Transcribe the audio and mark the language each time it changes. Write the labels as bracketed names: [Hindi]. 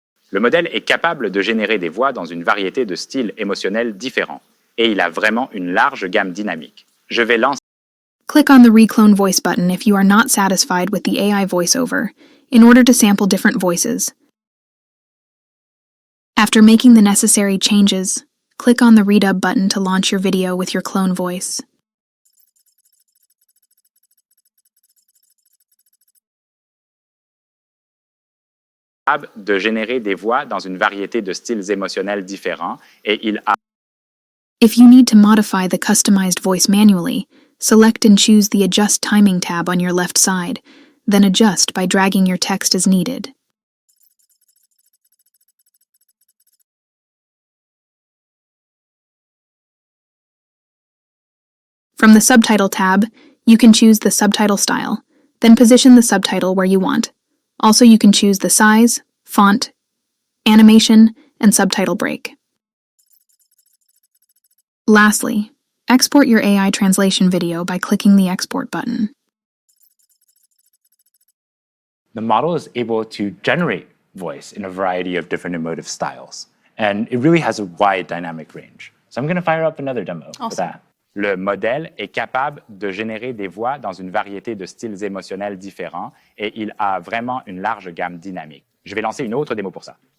[French] Le modèle est capable de générer des voix dans une variété de styles émotionnels différents, et il a vraiment une large gamme dynamique. Je vais lancer. [English] Click on the Reclone Voice button if you are not satisfied with the AI voiceover, in order to sample different voices. After making the necessary changes, click on the Redub button to launch your video with your clone voice. [French] De générer des voix dans une variété de styles émotionnels différents, et il a. [English] If you need to modify the customized voice manually, select and choose the Adjust Timing tab on your left side, then adjust by dragging your text as needed. From the Subtitle tab, you can choose the subtitle style, then position the subtitle where you want. Also, you can choose the size, font, animation, and subtitle break. Lastly, export your AI translation video by clicking the Export button. The model is able to generate voice in a variety of different emotive styles, and it really has a wide dynamic range. So I'm going to fire up another demo for that. [French] Le modèle est capable de générer des voix dans une variété de styles émotionnels différents, et il a vraiment une large gamme dynamique. Je vais lancer une autre démo pour ça.